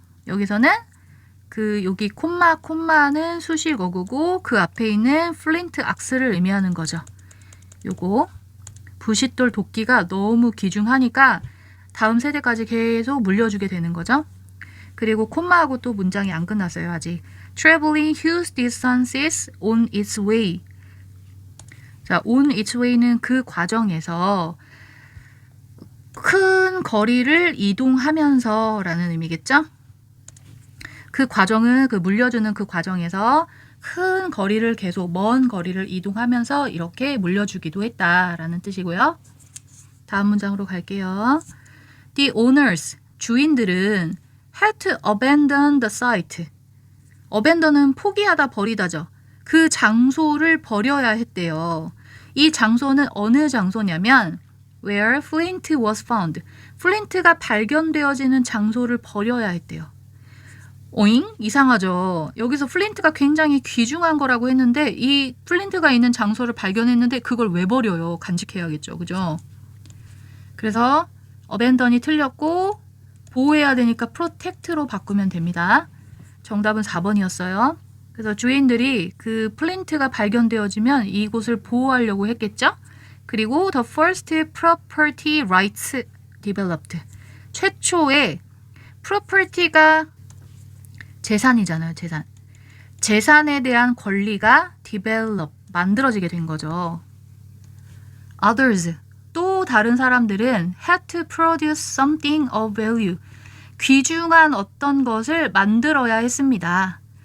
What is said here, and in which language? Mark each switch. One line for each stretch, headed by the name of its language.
Korean: 여기서는 여기 콤마는 수식 어구고 그 앞에 있는 플린트 악스를 의미하는 거죠. 요거 부싯돌 도끼가 너무 귀중하니까 다음 세대까지 계속 물려주게 되는 거죠. 그리고 콤마하고 또 문장이 안 끝났어요. 아직.
English: Traveling huge distances on its way.
Korean: 자,
English: on its way
Korean: 는 그 과정에서 큰 거리를 이동하면서 라는 의미겠죠. 그 과정은 물려주는 그 과정에서 큰 거리를 계속 먼 거리를 이동하면서 이렇게 물려주기도 했다라는 뜻이고요. 다음 문장으로 갈게요.
English: The owners,
Korean: 주인들은
English: had to abandon the site.
Korean: abandon은 포기하다, 버리다죠. 그 장소를 버려야 했대요. 이 장소는 어느 장소냐면
English: where flint was found.
Korean: 플린트가 발견되어지는 장소를 버려야 했대요. 오잉? 이상하죠. 여기서 플린트가 굉장히 귀중한 거라고 했는데 이 플린트가 있는 장소를 발견했는데 그걸 왜 버려요? 간직해야겠죠. 그죠? 그래서 abandon이 틀렸고 보호해야 되니까 protect로 바꾸면 됩니다. 정답은 4번이었어요. 그래서 주인들이 그 플린트가 발견되어지면 이곳을 보호하려고 했겠죠? 그리고
English: the first property rights developed.
Korean: 최초의 property가 재산이잖아요. 재산. 재산에 대한 권리가 develop, 만들어지게 된 거죠.
English: Others,
Korean: 또 다른 사람들은
English: had to produce something of value,
Korean: 귀중한 어떤 것을 만들어야 했습니다.